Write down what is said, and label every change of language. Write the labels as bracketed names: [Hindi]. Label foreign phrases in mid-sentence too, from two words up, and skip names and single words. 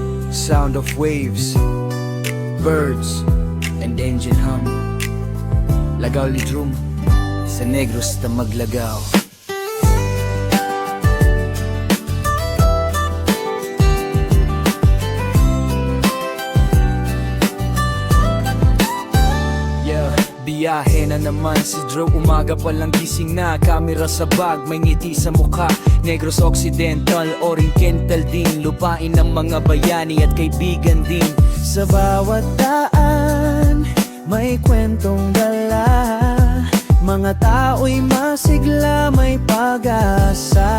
[Hiligaynon] Sound of waves, birds, and engine hum. Lagaw lidrum, sa Negros na maglagaw. [Filipino] Biyahe na naman si Drew, umaga pa lang gising na. Kamera sa bag, may ngiti sa mukha. Negros Occidental, Oriental din. Lupain ng mga bayani at kaibigan din. Sa bawat daan, may kwentong dala. Mga tao'y masigla, may pag-asa.